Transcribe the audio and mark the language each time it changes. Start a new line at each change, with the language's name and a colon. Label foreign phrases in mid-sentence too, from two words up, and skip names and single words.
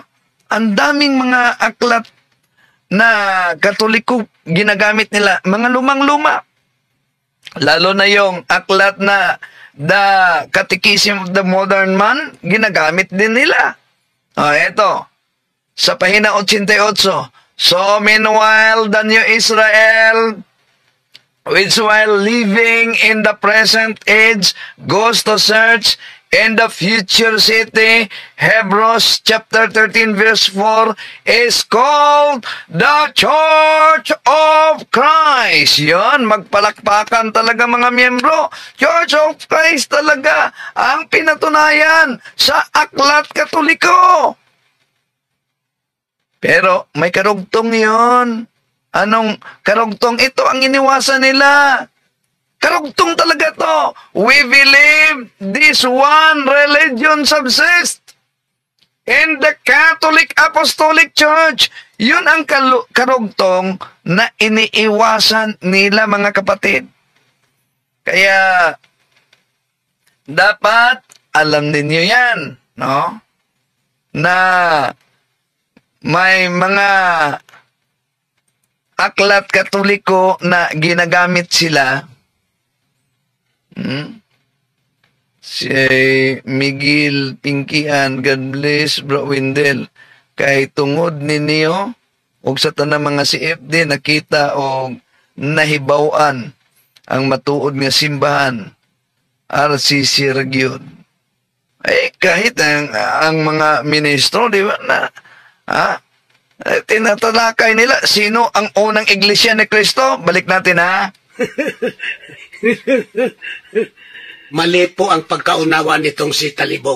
Filipino: Ang daming mga aklat na Katoliko ginagamit nila. Mga lumang-luma. Lalo na yung aklat na The Catechism of the Modern Man, ginagamit din nila. Eto. Sa pahina 88.
English: So meanwhile, the new Israel, which while living in the present age, goes to search in the future city, Hebrews chapter 13 verse 4, is called the Church of Christ.
Filipino: Yon, magpalakpakan talaga mga miyembro. Church of Christ talaga ang pinatunayan sa aklat Katoliko. Pero may karugtong yon. Anong karugtong? Ito ang iniwasan nila. Karugtong talaga to.
English: We believe this one religion subsists in the Catholic Apostolic Church.
Filipino: Yun ang karugtong na iniiwasan nila, mga kapatid. Kaya dapat alam ninyo yan, no? Na may mga aklat Katoliko na ginagamit sila. Si Miguel Pinkian,
English: God bless, Bro Windel.
Cebuano: Kay tungod ninyo, o sa tanang mga CFD, nakita o nahibawan ang matuod nga simbahan, RCC Region.
Filipino: Kahit ang mga ministro, di ba, na, tinatalakay nila, sino ang unang iglesia ni Cristo? Balik natin, Mali po ang pagkaunawa nitong si Talibong.